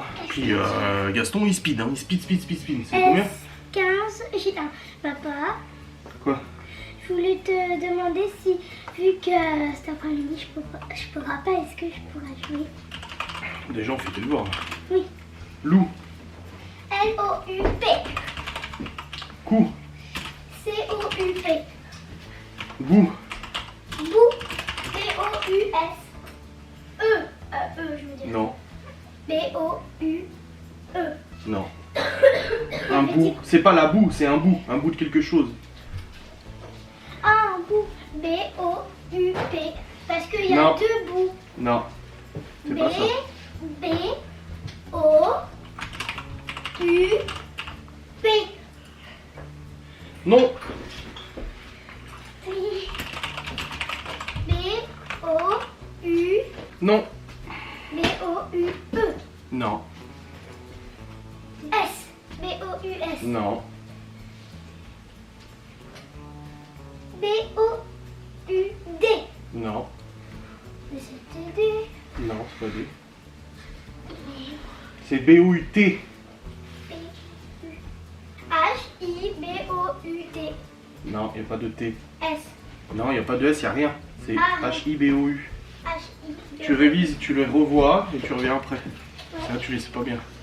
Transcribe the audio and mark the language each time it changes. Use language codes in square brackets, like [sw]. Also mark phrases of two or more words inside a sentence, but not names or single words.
[fr] Hein. Puis Gaston, il speed. Hein. Il speed. C'est combien? 15, j'ai un. Papa, Quoi? je voulais te demander si, vu que cet après-midi je pourrai pas, est-ce que je pourrais jouer? Déjà, on fait tes devoirs. Oui. Loup. L-O-U-P. Cou. C-O-U-P. Bou. Bou. B-O-U-S. Je veux dire. Non. B-O-U-E. Non. Un bout. C'est pas la boue, c'est un bout. Un bout de quelque chose. Ah, un bout. B-O-U-P. Parce qu'il y a Non. 2 bouts. Non. C'est pas ça. B-O-U-P. Non. B-O-U. Non. B-O-U-E. Non. S. B-O-U-S. Non. B-O-U-D. Non. Mais c'était D. Non, c'est pas D. C'est B-O-U-T. H-I-B-O-U-D. Non, il n'y a pas de T. S. Non, il n'y a pas de S, il n'y a rien. C'est Ah. H-I-B-O-U. H-I-B-O-U. Tu révises, tu les revois et tu reviens après. Ça, tu les sais pas bien.